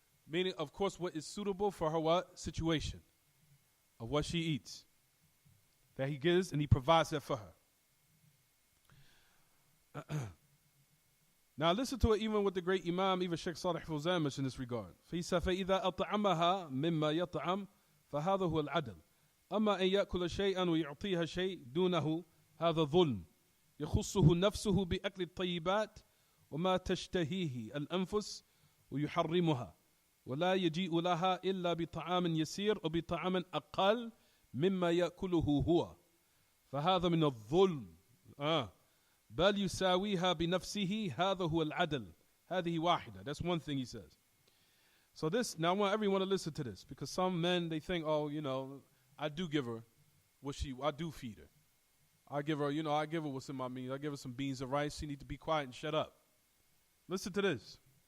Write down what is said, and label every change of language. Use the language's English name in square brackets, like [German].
[English] Meaning, of course, what is suitable for her what? Situation. Of what she eats. That he gives and he provides that for her. Now listen to it even with the great Imam, even Sheikh Salih Fawzan mentioned in this regard. He said, [Arabic] فَإِذَا أَطْعَمَهَا مِمَّا يَطْعَمْ فَهَذَا هُوَ الْعَدْلِ أما أن يأكل شيئا ويعطيها شيء دونه هذا ظلم يخصه نفسه بأكل الطيبات وما تشتهيه الأنفس ويحرمها ولا يجيء لها إلا بطعام يسير وبطعام أقل مما يأكله هو فهذا من الظلم بل يساويها بنفسه هذا هو العدل هذه واحدة. [English] That's one thing he says. So this, now I want everyone to listen to this, because some men, they think, oh, you know, I do give her I do feed her. I give her what's in my means. I give her some beans and rice. She need to be quiet and shut up. Listen to this.